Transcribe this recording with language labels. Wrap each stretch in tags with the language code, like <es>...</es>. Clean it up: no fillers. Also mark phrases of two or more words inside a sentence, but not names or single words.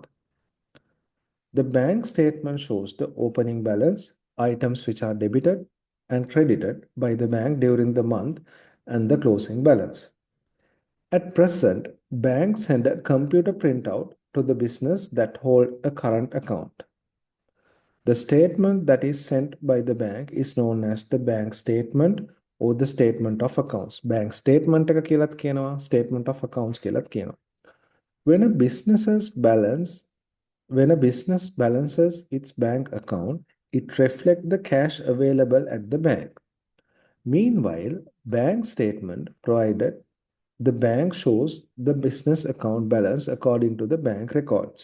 <en>The bank statement shows the opening balance, items which are debited and credited by the bank during the month, and the closing balance. At present, banks send a computer printout to the business that hold a current account. The statement that is sent by the bank is known as the bank statement or the statement of accounts. Bank statement</en> <si>එක කියලාත් කියනවා,</si> <en>statement of accounts</en> <si>කියලාත් කියනවා.</si> <en>When a business balances its bank account, it reflects the cash available at the bank. Meanwhile, bank statement provided the bank shows the business account balance according to the bank records.</en>